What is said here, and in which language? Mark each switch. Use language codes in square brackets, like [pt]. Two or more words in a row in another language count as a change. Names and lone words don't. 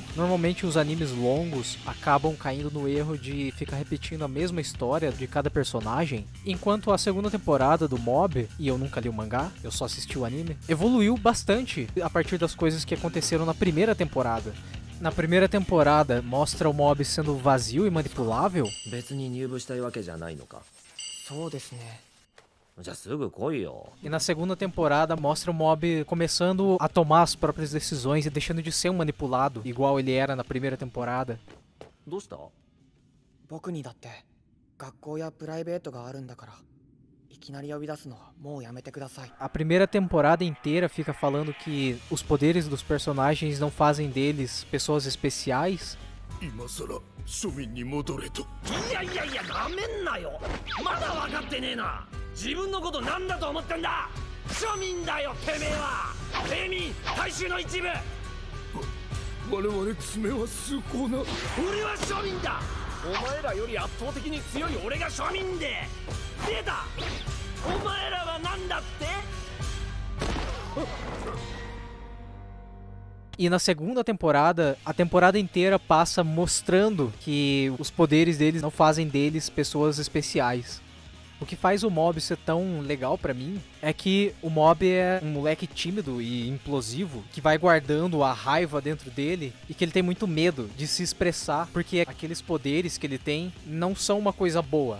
[pt] Normalmente os animes longos acabam caindo no erro de ficar repetindo a mesma história de cada personagem, enquanto a segunda temporada do Mob, e eu nunca li o mangá, eu só assisti o anime, evoluiu bastante a partir das coisas que aconteceram na primeira temporada. Na primeira temporada, mostra o Mob sendo vazio e manipulável. [ja] 別に入部したいわけじゃないのか。そうですね。じゃあすぐ来いよ。 [pt] E na segunda temporada mostra o Mob começando a tomar as próprias decisões e deixando de ser um manipulado, igual ele era na primeira temporada. [ja] どうした？僕にだって学校やプライベートがあるんだから、いきなり呼び出すのはもうやめてください。 [pt] A primeira temporada inteira fica falando que os poderes dos personagens não fazem deles pessoas especiais. [ja] 今さら庶民に戻れと。いやいやいや、なめんなよ。まだ分かってねえな。自分のことなんだと思ってんだ。庶民だよ、てめえは。平民、大衆の一部。我々爪は崇高な。俺は庶民だ。お前らより圧倒的に強い俺が庶民で。出た。お前らはなんだって？ [pt] E na segunda temporada, a temporada inteira passa mostrando que os poderes deles não fazem deles pessoas especiais. O que faz o Mob ser tão legal pra mim é que o Mob é um moleque tímido e implosivo que vai guardando a raiva dentro dele e que ele tem muito medo de se expressar porque aqueles poderes que ele tem não são uma coisa boa.